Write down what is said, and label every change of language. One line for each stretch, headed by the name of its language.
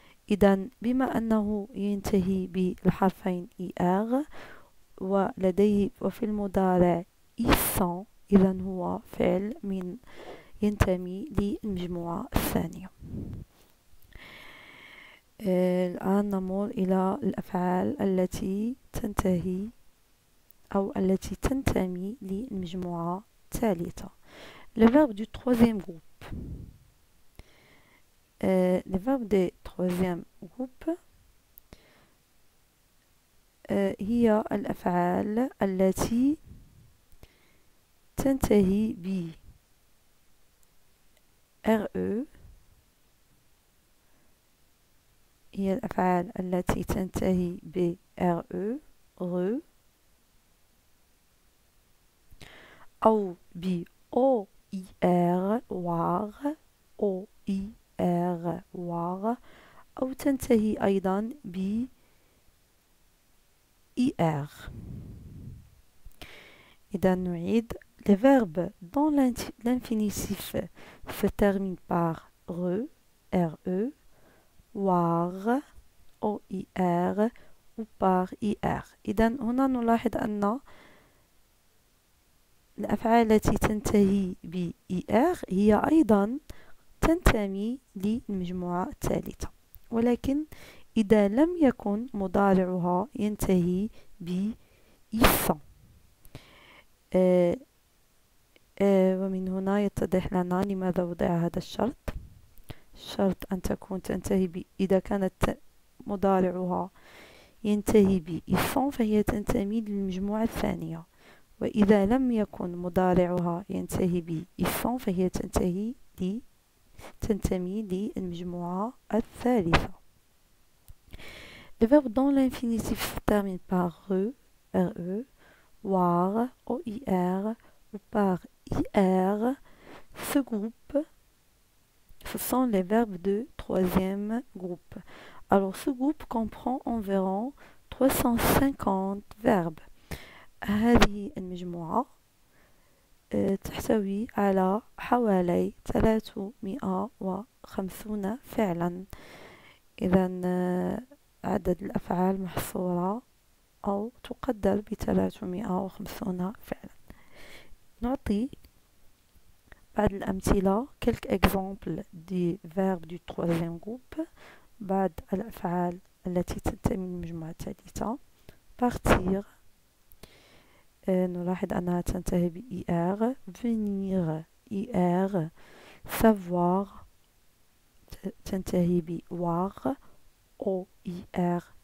Arabic: إذا بما أنه ينتهي بالحرفين ER ولديه وفي المضارع إيسان، إذا هو فعل ينتمي للمجموعة الثانية. الآن نمر إلى الأفعال التي تنتهي أو التي تنتمي للمجموعة الثالثة.
French: Le verbe du troisième groupe. Le verbe du troisième groupe
Arabic: هي الأفعال التي تنتهي ب RE، هي الأفعال التي تنتهي ب RE RE أو ب OIR WAR OIR WAR، أو تنتهي أيضا ب IR. إذا نعيد.
French: Les verbes dont l'infinitif se termine par RE RE WAR OIR ou par IR.
Arabic: إذا هنا نلاحظ أن الأفعال التي تنتهي ب IR هي أيضا تنتمي للمجموعة الثالثة، ولكن إذا لم يكن مضارعها ينتهي ب ISAN. ومن هنا يتضح لنا لماذا وضع هذا الشرط. الشرط أن تكون تنتهي إذا كانت مضارعها ينتهي ب ISAN فهي تنتمي للمجموعة الثانية، وإذا لم يكن مضارعها ينتهي ب ISAN فهي تنتمي للمجموعة الثالثة.
French: Le verbe dont l'infinitif se termine par RE RE WAR OIR ou par IR, ce groupe, ce sont les verbes de troisième groupe. Alors ce groupe comprend environ 350 verbes.
Arabic: هذه المجموعة تحتوي على حوالي 350 فعلا. إذا عدد الأفعال محصورة أو تقدر ب350 فعلا. نعطي بعض الأمثلة
French: quelques exemples des verbes du troisième groupe.
Arabic: بعض الأفعال التي تنتمي للمجموعة الثالثة. partir نلاحظ أنها تنتهي ب IR.
French: venir IR.
Arabic: savoir تنتهي ب WAR OIR.